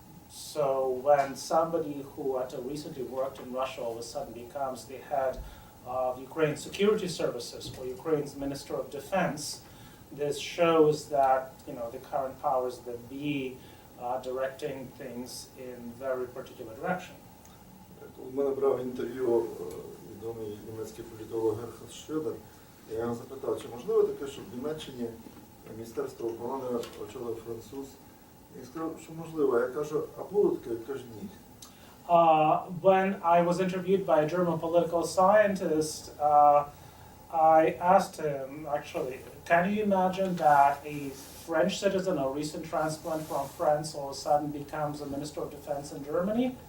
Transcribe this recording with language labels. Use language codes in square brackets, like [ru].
[en] So when somebody who until recently worked in Russia all of a sudden becomes the head of Ukraine's security services or Ukraine's Minister of Defense, this shows that the current powers that be are directing things in very particular direction. [uk] У мене брав інтерв'ю від відомий німецький політолог Герхард Шредер. Я його запитав, чи можливо таке, щоб в Німеччині Міністерство оборони очолив француз. Він сказав, що можливо. Я кажу, а було таке? Я кажу, ні. [en] When I was interviewed by a German political scientist, I asked him, actually, can you imagine that a French citizen, a recent transplant from France, all of a sudden becomes a Minister of Defense in Germany?